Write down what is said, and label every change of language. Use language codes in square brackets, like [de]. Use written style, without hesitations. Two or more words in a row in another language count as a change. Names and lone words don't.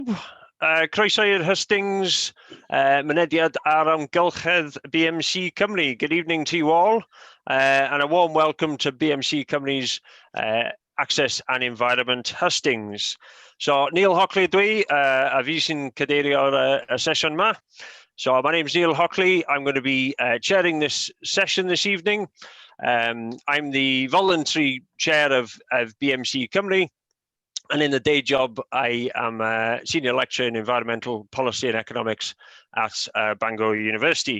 [cy] Croeso i'r hustings, mynediad ar amgylchedd BMC Cymru. [en] Good evening to you all, and a warm welcome to BMC Cymru's Access and Environment Hustings. [cy] So, Neil Hockley dwi, a fi sy'n cadeirio'r sesiwn yma. [en] So, my name's Neil Hockley. I'm going to be chairing this session this evening. I'm the voluntary chair of BMC Cymru. And in the day job, I am a senior lecturer in environmental policy and economics at Bangor University.